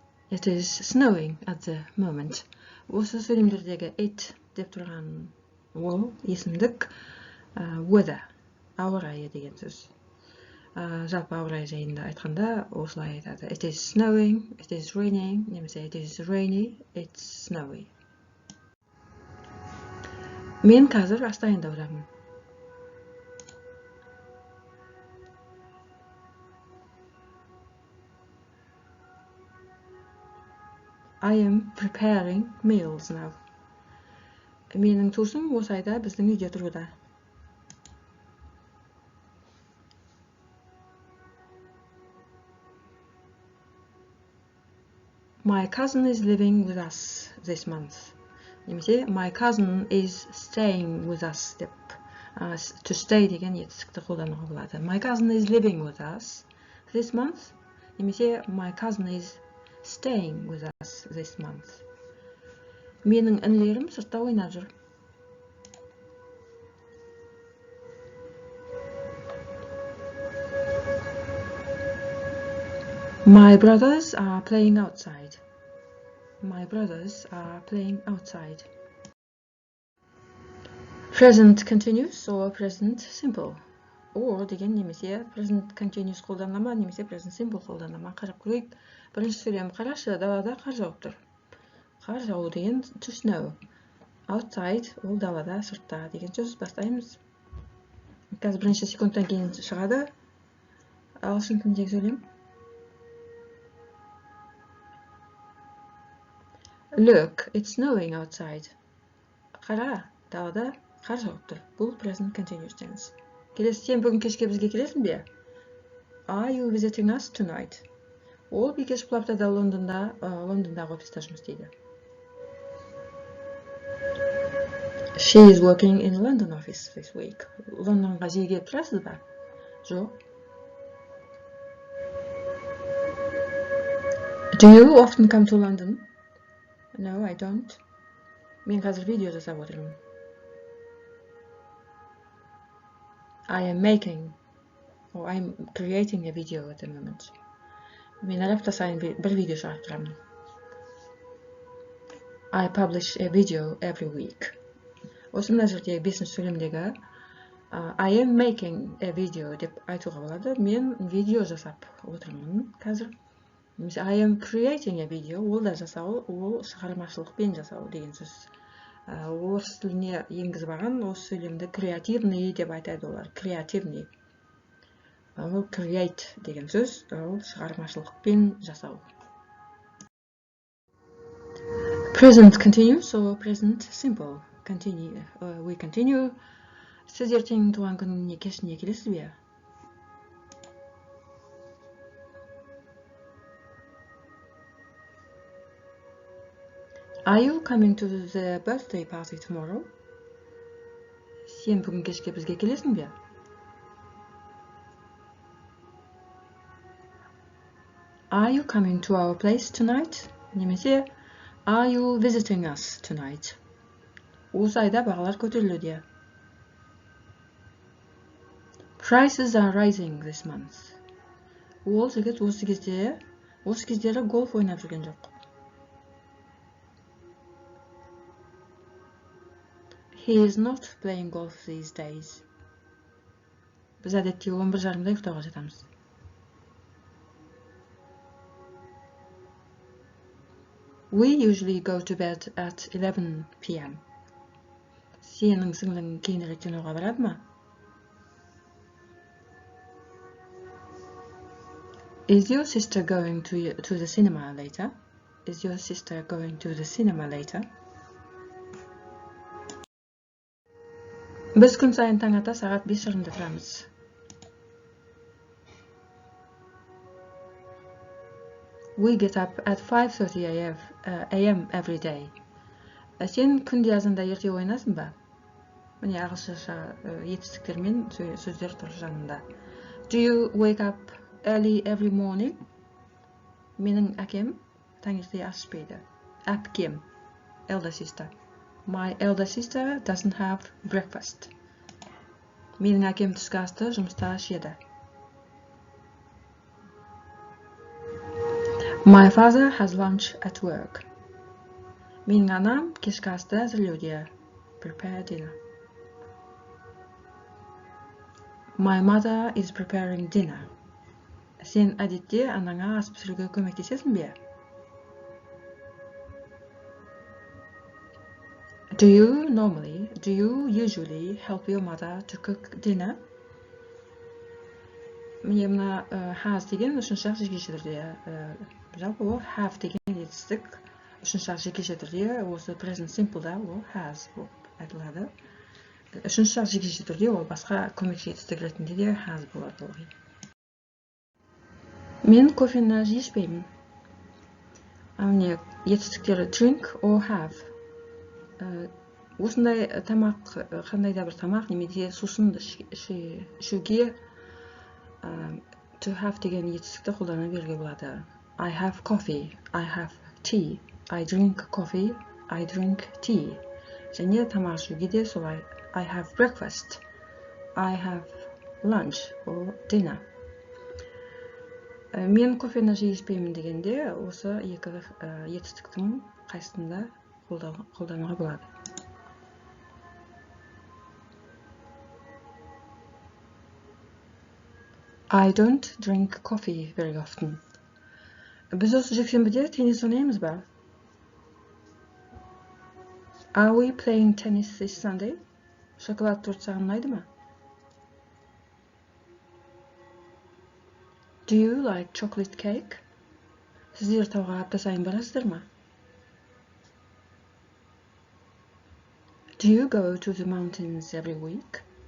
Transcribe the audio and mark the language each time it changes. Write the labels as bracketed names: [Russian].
[English] It is snowing at the moment. [Kazakh] Осы сөйлемдердегі it деп тұрған ол есімдік weather, ауа райы деген сөз. Жалпы ауа райы жайында айтқанда осылай айтады. [English] It is snowing, it is raining, [Kazakh] немесе [English] it is rainy, it's snowy. [Kazakh] Мен қазір ас дайындаудамын. [English] I am preparing meals now. [Kazakh] Менің туысым осы айда біздің үйде тұруда. [English] My cousin is living with us this month. [Kazakh] Немесе [English] my cousin is staying with us деп. [Kazakh] To stay деген етістікті қолдануға болады. [English] My cousin is living with us this month. [Kazakh] Немесе [English] my cousin is staying with us this month. [Kazakh] Менің інілерім сыртта ойнап жүр. [English] My brothers are playing outside. My brothers are playing outside. Present continuous or present simple. [Kazakh] Or деген немесе present continuous қолданама немесе present simple қолданама. Қарап көрейік. Бірінші сөйлем қарашы, далада қар жауып тұр. Қар жауу деген to snow. Outside ол далада, сыртта деген сөз. Бастаймыз. Қазір бірінші секундтан кейін шығады. Ағылшын тіліндегі сөйлем. [English] Look, it's snowing outside. [Kazakh] Қара, далада қар жауып тұр. Бұл present continuous tense. Келесі, сен бүгін кешке бізге келесің бе? [English] Are you visiting us tonight? [Kazakh] Ол бикеш бұл аптада Лондондағы офиста жұмыс істейді. [English] She is working in London office this week. [Kazakh] Лондонға жиі келіп тұрасыз ба? Жоқ. [English] Do you often come to London? No, I don't. [Kazakh] Мен қазір видео жасап отырмын. [English] I am making or I'm creating a video at the moment. [Kazakh] Мен әр апта сайын бір видео шығарып тұрамын. [English] I publish a video every week. [Kazakh] Осы мына жердегі бесінші сөйлемдегі [English] I am making a video [Kazakh] деп айтуға болады. Мен видео жасап отырмын қазір. Немесе [English] I am creating a video, [Kazakh] ол да жасау, ол шығармашылықпен жасау деген сөз. Орыс тіліне енгізіп алған осы сөйлемді креативный деп айтады олар. Креативный. Ол create деген сөз, ол шығармашылықпен жасау. [English] Present continuous or present simple. We continue. [Kazakh] Сіз ертең туған күніне кешіне келесіз бе? [English] Are you coming to the birthday party tomorrow? [Kazakh] Сен бүгін кешке бізге келесің бе? [English] Are you coming to our place tonight? [Kazakh] Немесе [English] Are you visiting us tonight? [Kazakh] Осы айда бағалар көтерілуде. [English] Prices are rising this month. [Kazakh] Ол жігіт осы кездері голф ойнап жүрген жоқ. [English] He is not playing golf these days. [Kazakh] Біз әдетте 11:30-да ұйықтауға жатамыз. [English] We usually go to bed at 11 p.m. [Kazakh] Сенің сіңлің кейінірек киноға барады ма? [English] Is your sister going to the cinema later? Is your sister going to the cinema later? [Kazakh] Біз күн сайын таң ата сағат 5:30-да тұрамыз. [English] We get up at 5:30 a.m. every day. [Kazakh] Сен күнде азанда ерте оянасың ба? Міне ағылшынша етістіктер мен сөздер тұр жанында. [English] Do you wake up early every morning? [Kazakh] Менің әкем таңерте ашпайды. Әпкем, [English] elder sister. My elder sister doesn't have breakfast. [Kazakh] Менің әкем түскі асты жұмыста ішеді. [English] My father has lunch at work. [Kazakh] Менің анам кешкі асты әзірлеуде. [English] Prepare dinner. My mother is preparing dinner. [Kazakh] Сен әдетте анаңа ас пісіруге көмектесесің бе? [English] Do you usually help your mother to cook dinner? [Kazakh] Міне мына has деген үшінші жекеше түрде. Жалпы ол have деген етістік үшінші жекеше түрде, осы present simple'да ол has болып айтылады. Үшінші жекеше түрде ол басқа көмекші етістік ретінде де has болады. Мен кофені жиі ішпеймін. Міне етістіктері [English] drink or have. [Kazakh] Осындай тамақ, қандай да бір тамақ немесе сусын ішуге to have деген етістікті қолдана беруге болады. [English] I have coffee, I have tea, I drink coffee, I drink tea. [Kazakh] Және тамақ ішуге де солай. [English] I have breakfast, I have lunch or dinner. [Kazakh] Мен кофені жиі ішпеймін дегенде осы екі етістіктің қайсысында қолдануға болады. [English] I don't drink coffee very often. [Kazakh] Біз осы жексенбіде теннис ойнаймыз ба? [English] Are we playing tennis this Sunday? [Kazakh] Шоколад торт саған ұнайды ма? [English] Do you like chocolate cake? [Kazakh] Сіздер тауға апта сайын барасыздар ма? [English] Do you go to the mountains every week?